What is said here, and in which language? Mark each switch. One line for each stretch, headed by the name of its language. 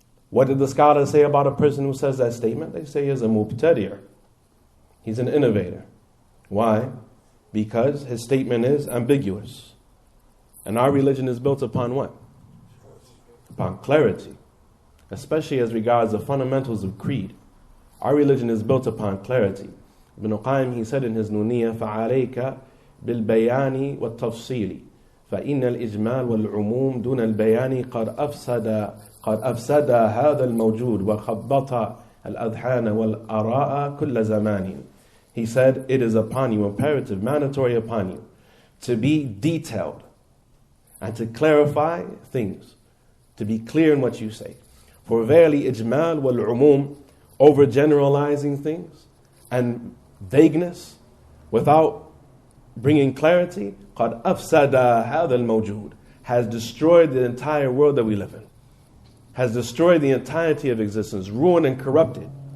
English: What did the scholars say about a person who says that statement? They say he's a mubtadi'. He's an innovator. Why? Because his statement is ambiguous. And our religion is built upon what? Upon clarity. Especially as regards the fundamentals of creed. Our religion is built upon clarity. Ibn Qayyim, he said in his Nuniyah,
Arabic: فَعَلَيْكَ بِالْبَيَانِ وَالتَّفْصِيلِ فإن الإجمال والعموم دون البيان قد أفسد هذا الموجود وخبط الأذهان والآراء كل زمان.
English: He said, it is upon you, imperative, mandatory upon you, to be detailed and to clarify things, to be clear in what you say. For verily ijmal wal umum, overgeneralizing things and vagueness without bringing clarity,
Arabic: قد أفسد هذا الموجود,
English: has destroyed the entire world that we live in, has destroyed the entirety of existence, ruined and corrupted.